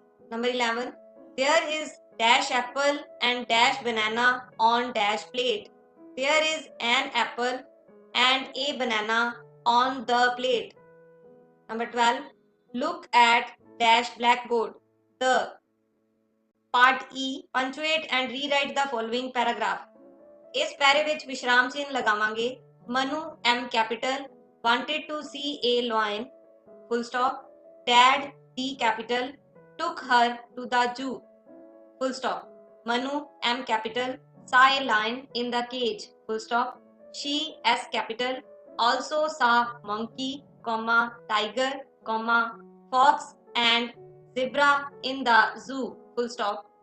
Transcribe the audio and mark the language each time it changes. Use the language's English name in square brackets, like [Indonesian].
[English] Number 11 there is dash apple and dash banana on dash plate. There is an apple and a banana on the plate. Number 12 look at dash blackboard the. Part E punctuate and rewrite the following paragraph. [Punjabi] इस पैरे विच विश्राम चिन्ह लगावांगे। [English] Manu M capital wanted to see a lion full stop. Dad D capital took her to the zoo full stop. Manu M capital saw a lion in the cage full stop. She S capital also saw monkey, tiger, fox and zebra in the zoo full stop.